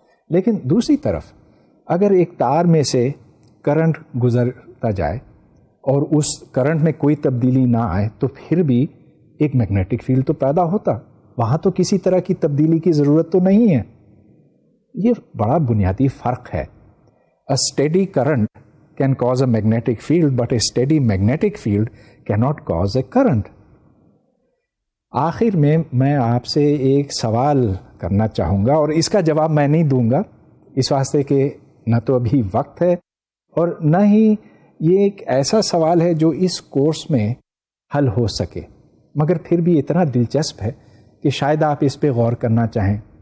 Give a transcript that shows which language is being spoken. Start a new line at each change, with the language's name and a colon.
Urdu: لیکن دوسری طرف اگر ایک تار میں سے کرنٹ گزرتا جائے اور اس کرنٹ میں کوئی تبدیلی نہ آئے تو پھر بھی ایک میگنیٹک فیلڈ تو پیدا ہوتا. وہاں تو کسی طرح کی تبدیلی کی ضرورت تو نہیں ہے. یہ بڑا بنیادی فرق ہے.
English: A steady current can cause a magnetic field, but a steady magnetic field cannot cause a current.
Urdu: آخر میں آپ سے ایک سوال کرنا چاہوں گا، اور اس کا جواب میں نہیں دوں گا اس واسطے کہ نہ تو ابھی وقت ہے اور نہ ہی یہ ایک ایسا سوال ہے جو اس کورس میں حل ہو سکے، مگر پھر بھی اتنا دلچسپ ہے کہ شاید آپ اس پہ غور کرنا چاہیں.